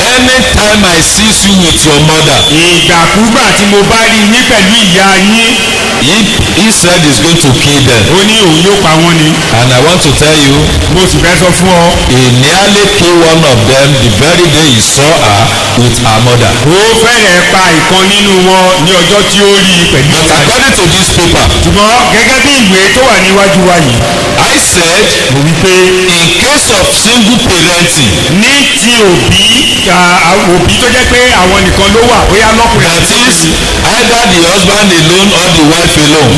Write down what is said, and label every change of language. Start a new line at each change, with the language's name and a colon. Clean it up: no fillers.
English: anytime I see you with your mother,
Yoruba: ìgbàkúgbà tí mo bá rí yín pẹ̀lú ìyá yín
English: he said he's going to kill them.
Yoruba: ó ní òun yóò pa wọ́n ni.
English: And I want to tell you,
Yoruba: mo sì fẹ́ sọ fún ọ.
English: he nearly killed one of them the very day he saw her with her mother.
Yoruba: ó fẹ́rẹ̀ pa ìkan nínú wọn ní ọjọ́ tí ó rí i pẹ̀lú
English: But
Yoruba: ìyá rẹ̀.
English: according to this paper,
Yoruba: ṣùgbọ́n gẹ́gẹ́ bí ìwé tó wà níwájú wa yìí
English: I said,
Yoruba: mo wí pé
English: in case of single parenting,
Yoruba: ní ti òbí tó jẹ́ pé àwọn nìkan ló wà bóyá lọ́kùnrin
English: that
Yoruba: àti
English: is either the husband alone or the wife alone,